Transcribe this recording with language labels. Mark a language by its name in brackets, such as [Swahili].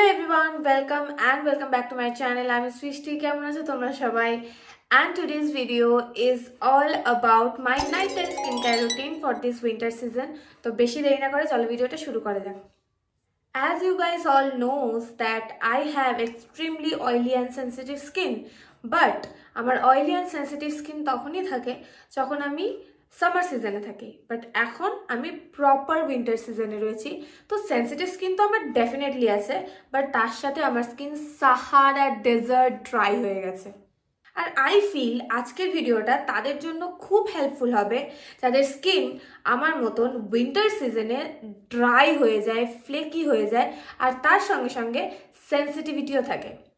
[English] everyone, welcome back to my channel. I'm Srishti. [Bangla] কেমন আছো তোমরা সবাই? [English] And today's video is all about my nighttime skincare routine for this winter season. [Bangla] তো বেশি দেরি না করে চলো ভিডিওটা শুরু করা যাক। [English] As you guys all knows that I have extremely oily and sensitive skin, but [Bangla] আমার oily and sensitive skin তখনই থাকে যখন আমি সামার সিজনে থাকি, বাট এখন আমি প্রপার উইন্টার সিজনে রয়েছি। তো সেন্সিটিভ স্কিন তো আমার ডেফিনেটলি আছে, বাট তার সাথে আমার স্কিন সাহারা ডেজার্ট ড্রাই হয়ে গেছে। আর আই ফিল আজকের ভিডিওটা তাদের জন্য খুব হেল্পফুল হবে যাদের স্কিন আমার মতন উইন্টার সিজনে ড্রাই হয়ে যায়, ফ্লেকি হয়ে যায়, আর তার সঙ্গে সঙ্গে সেন্সিটিভিটিও থাকে।